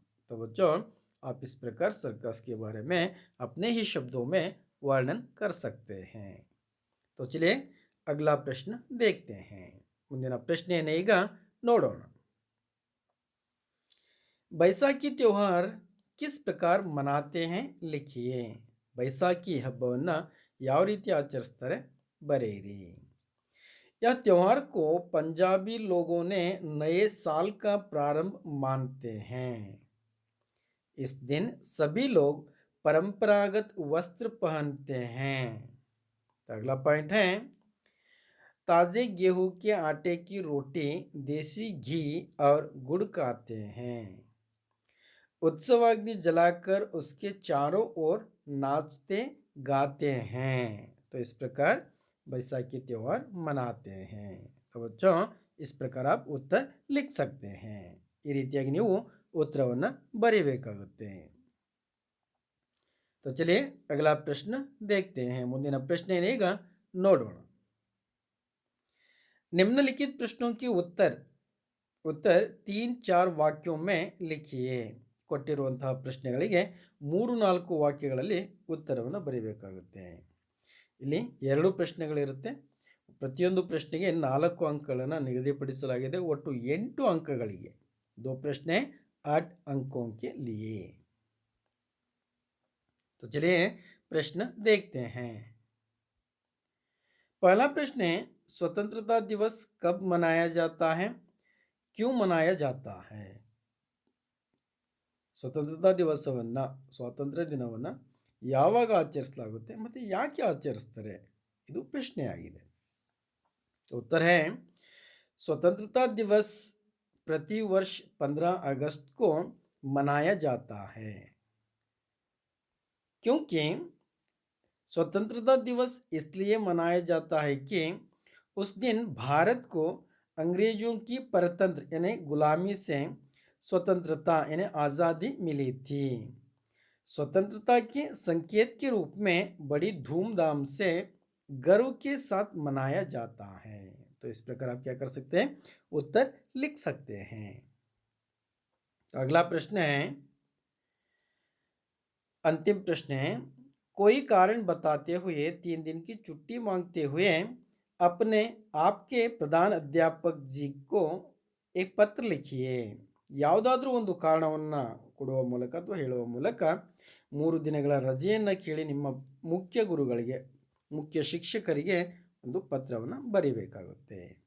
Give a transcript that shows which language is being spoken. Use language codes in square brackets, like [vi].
[hi] तो बच्चों, आप इस प्रकार सर्कस के बारे में अपने ही शब्दों में वर्णन कर सकते हैं। तो चलिए अगला प्रश्न देखते हैं। [kn] ಮುಂದಿನ ಪ್ರಶ್ನೆ ಏನೇ ಈಗ ನೋಡೋಣ। [hi] बैसाखी त्योहार किस प्रकार मनाते हैं लिखिए। [kn] बैसाखी ಹಬ್ಬವನ್ನು ಯಾವ ರೀತಿ ಆಚರಿಸ್ತಾರೆ ಬರೆಯಿರಿ। [hi] यह त्योहार को पंजाबी लोगों ने नए साल का प्रारंभ मानते हैं। इस दिन सभी लोग परंपरागत वस्त्र पहनते हैं। अगला पॉइंट है, ताजे गेहूं के आटे की रोटी, देसी घी और गुड़ खाते हैं। उत्सवाग्नि जलाकर उसके चारों ओर नाचते गाते हैं। तो इस प्रकार बैसाखी त्योहार मनाते हैं। तो बच्चों, इस प्रकार आप उत्तर लिख सकते हैं। [kn] ಈ ರೀತಿಯಾಗಿ ನೀವು ಉತ್ತರವನ್ನು ಬರೆಯಬೇಕಾಗುತ್ತೆ। [hi] तो चलिए अगला प्रश्न देखते हैं। [kn] ಮುಂದಿನ ಪ್ರಶ್ನೆಯನ್ನು ಈಗ ನೋಡೋಣ। [hi] निम्नलिखित प्रश्नों के उत्तर 3-4 ವಾಕ್यों में लिखिए। [kn] ಕೊಟ್ಟಿರುವಂತಹ ಪ್ರಶ್ನೆಗಳಿಗೆ 3-4 ವಾಕ್ಯಗಳಲ್ಲಿ ಉತ್ತರವನ್ನು ಬರೆಯಬೇಕಾಗುತ್ತೆ। ಇಲ್ಲಿ 2 ಪ್ರಶ್ನೆಗಳಿರುತ್ತೆ। ಪ್ರತಿಯೊಂದು ಪ್ರಶ್ನೆಗೆ 4 ಅಂಕಗಳನ್ನು ನಿಗದಿಪಡಿಸಲಾಗಿದೆ। ಒಟ್ಟು 8 ಅಂಕಗಳಿಗೆ [hi] 2 प्रश्न 8 अंकों के लिए। तो चलिए प्रश्न देखते हैं। पहला प्रश्न है, स्वतंत्रता दिवस कब मनाया जाता है, क्यों मनाया जाता है। [kn] ಸ್ವತಂತ್ರತಾ ದಿವಸವನ್ನು, ಸ್ವಾತಂತ್ರ್ಯ ದಿನವನ್ನು ಯಾವಾಗ ಆಚರಿಸಲಾಗುತ್ತೆ ಮತ್ತು ಯಾಕೆ ಆಚರಿಸ್ತಾರೆ, ಇದು ಪ್ರಶ್ನೆಯಾಗಿದೆ। [hi] उत्तर है, स्वतंत्रता दिवस प्रति वर्ष 15 अगस्त को मनाया जाता है क्योंकि स्वतंत्रता दिवस इसलिए मनाया जाता है कि उस दिन भारत को अंग्रेजों की परतंत्र यानी गुलामी से स्वतंत्रता यानी आज़ादी मिली थी। स्वतंत्रता के संकेत के रूप में बड़ी धूमधाम से गर्व के साथ मनाया जाता है। तो इस प्रकार आप क्या कर सकते हैं, उत्तर लिख सकते हैं। तो अगला प्रश्न है, अंतिम प्रश्न है, कोई कारण बताते हुए 3 दिन की छुट्टी मांगते हुए अपने आपके प्रधान अध्यापक जी को एक पत्र लिखिए। [kn] ಯಾವುದಾದರೂ ಒಂದು ಕಾರಣವನ್ನು ಕೊಡುವ ಮೂಲಕ ಅಥವಾ ಹೇಳುವ ಮೂಲಕ 3 ದಿನಗಳ ರಜೆಯನ್ನು ಕೇಳಿ ನಿಮ್ಮ ಮುಖ್ಯ ಗುರುಗಳಿಗೆ, ಮುಖ್ಯ ಶಿಕ್ಷಕರಿಗೆ ಒಂದು ಪತ್ರವನ್ನು ಬರೀಬೇಕಾಗುತ್ತೆ।